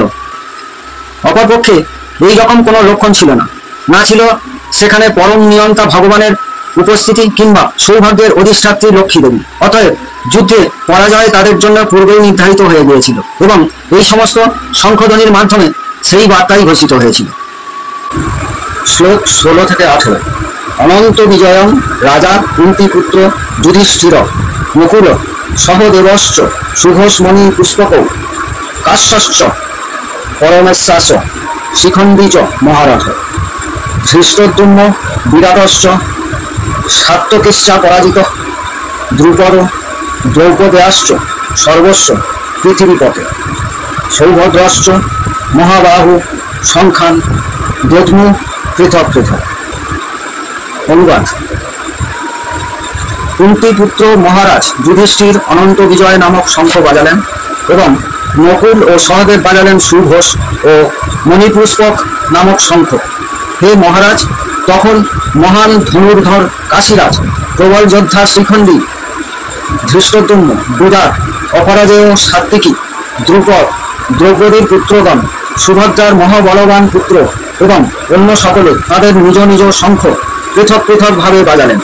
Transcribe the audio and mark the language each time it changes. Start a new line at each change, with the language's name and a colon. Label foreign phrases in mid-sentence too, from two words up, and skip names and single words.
Bangla: অপরপক্ষে এই রকম কোনো লক্ষণ ছিল না, না ছিল সেখানে পরম নিয়ন্তা ভগবানের উপস্থিতি কিংবা সৌভাগ্যের অধিষ্ঠাত্রী লক্ষ্মী দেবী। অতএব যুদ্ধে পরাজয় তাদের জন্য পূর্বেই নির্ধারিত হয়ে গিয়েছিল এবং এই সমস্ত শঙ্খধ্বনির মাধ্যমে সেই বার্তাই ঘোষিত হয়েছিল। শ্লোক 16 থেকে 18।
Sanskrit: অনন্ত বিজয়ং রাজা কুন্তিপুত্র যুধিষ্ঠির মুকুল সহদেবশ্চ সুঘোষমণি পুষ্পক কাশ্যশ্চ পরমেশ্বাস শিখণ্ডী চ মহারথ ধৃষ্টদ্যুম্ন বিরাটশ্চ সাত্যকিশ্চা পরাজিত দ্রুপদ দ্রৌপদেয়াশ্চ সর্বস্ব পৃথিবীপথে সৌভদ্রশ্চ মহাবাহু সংখ্যান দদ্মু পৃথক পৃথক।
Bangla: অনুবাদ। কুন্তিপুত্র মহারাজ যুধিষ্ঠির অনন্ত বিজয় নামক শঙ্খ বাজালেন এবং নকুল ও সহদেব বাজালেন সুঘোষ ও মণিপুষ্পক নামক শঙ্খ। হে মহারাজ, তখন মহান ধনুর্ধর কাশীরাজ, প্রবল যোদ্ধা শিখণ্ডী, ধৃষ্টদ্যুম্ন, বিরাট, অপরাজেয় সাত্বিকী, দ্রুপদ, দ্রৌপদীর পুত্রগণ, সুভদ্রার মহাবলবান পুত্র এবং অন্য সকলে তাদের নিজ নিজ শঙ্খ পৃথক পৃথকভাবে বাজালেন।